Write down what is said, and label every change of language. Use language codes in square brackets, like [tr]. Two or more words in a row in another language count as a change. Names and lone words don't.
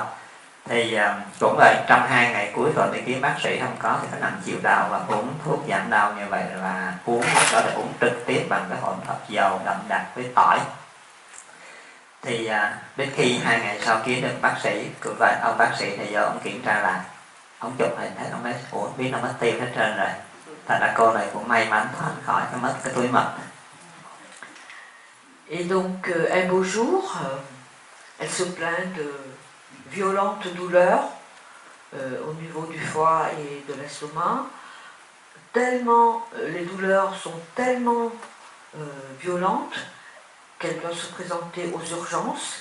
[vi] Thì cũng vậy, trong 2 ngày cuối tuần đi kiếm bác sĩ không có thì phải nằm chịu đau và uống thuốc giảm đau như vậy, và uống đó là uống trực tiếp bằng cái hỗn hợp dầu đậm đặc với tỏi. Thì đến khi 2 ngày sau kiếm được bác sĩ, cũng vậy, ông bác sĩ thì giờ ông kiểm tra lại, ông chụp hình thấy ông nói ủa biết nó mất tiêu hết trơn rồi, thành ra cô này cũng may mắn thoát khỏi cái mất cái túi mật. [fr] Et donc un beau jour, elle se plaint de violentes douleurs au niveau du foie et de l'estomac. Tellement, les douleurs sont tellement violentes qu'elle doit se présenter aux urgences.